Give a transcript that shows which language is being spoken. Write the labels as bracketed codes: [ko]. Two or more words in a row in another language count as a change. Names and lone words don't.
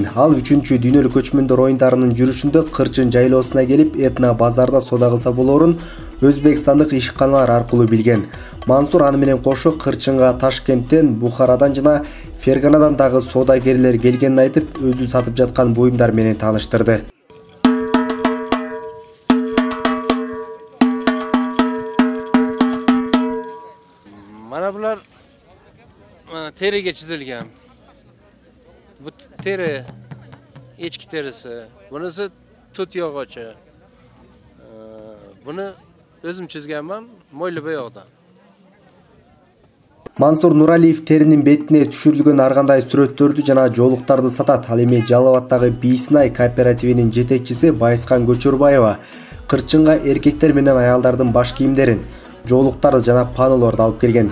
[ky] Ал 3-дүйнөлүк көчмөндөр оюндарынын жүрүшүндө Кырчын жайлоосуна келип, этно базарда соода кылса болорун өзбекстандык ишканалар аркылуу билген. Мансур аны менен кошо Кырчынга Ташкенттен, Бухарадан жана Ферганадан дагы соодагерлер келгенин айтып, өзү сатып жаткан буюмдар менен тааныштырды. [uz] Mana bular teriga chizilgan. Bu teri echki terisi. Bunisi tut yog'ochi. Buni o'zim chizganman, mo'yli bo'yoqdan. [ky] Мансур Нуралиев теринин бетине түшүрүлгөн ар кандай сүрөттөрдү жана жоолуктарды сатат. Ал эми Жалал абаддагы Бийсинай кооперативинин жетекчиси Байскан Көчөрбаева Кырчынга эркектер менен аялдардын баш кийимдерин, жоолуктарды жана панолорду алып келген.